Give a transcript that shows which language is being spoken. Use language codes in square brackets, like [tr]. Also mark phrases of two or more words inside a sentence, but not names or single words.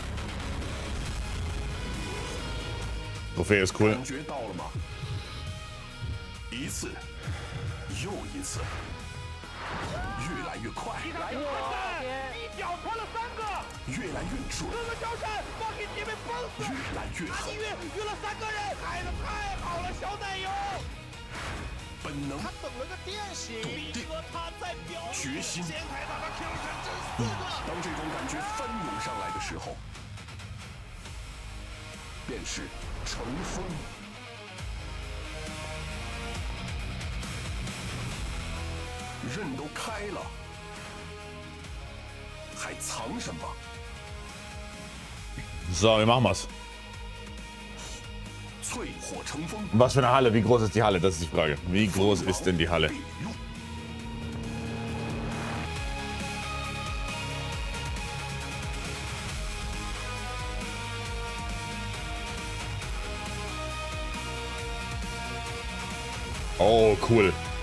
[de] Trophäe ist cool. [zh] 感觉到了吗？一次又一次，越来越快，越来越准，越来越狠。本能、笃定、决心。当这种感觉翻涌上来的时候，便是乘风。刃都开了，还藏什么？ [de] So, wie machen wir's? [zh] 淬火成风。 [de] Was für eine Halle? Wie groß ist die Halle? Das ist die Frage. Wie groß ist denn die Halle? Oh, cool.